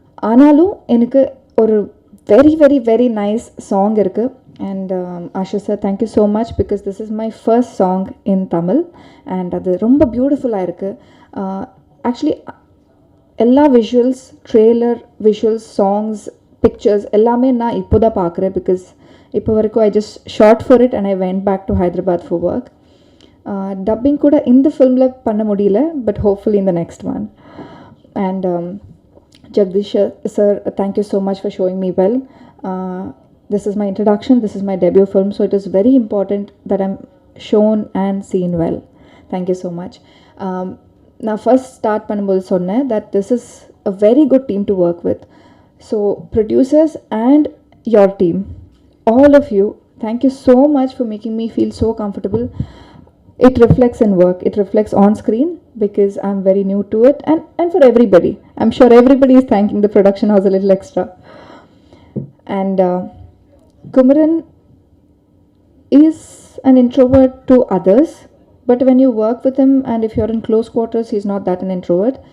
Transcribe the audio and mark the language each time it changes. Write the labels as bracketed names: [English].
[Tamil] ஆனாலும் எனக்கு ஒரு [English] very very very nice song இருக்கு. And Ashu sir, thank you so much because this is my first song in Tamil and [Tamil] அது ரொம்ப பியூட்டிஃபுல்லாக இருக்கு. Actually எல்லா visuals, trailer visuals, songs, pictures எல்லாமே நான் இப்போ தான் பார்க்குறேன். [English] Because இப்போ வரைக்கும் I just shot for it and I went back to Hyderabad for work. [Tamil] Dubbing கூட இந்த ஃபில்மில் பண்ண முடியல, [English] but hopefully [Tamil] இந்த next one. [English] And Jagdish sir, thank you so much for showing me well. This is my introduction, this is my debut film, so it is very important that I'm shown and seen well. Thank you so much. [Tamil] நான் first start பண்ணும்போது சொன்னேன் [English] That this is a very good team to work with. So producers and your team, all of you, thank you so much for making me feel so comfortable. It reflects in work, it reflects on screen because I'm very new to it, and for everybody. I'm sure everybody is thanking the production house a little extra. And Kumaran is an introvert to others, but when you work with him and if you're in close quarters, he's not that an introvert.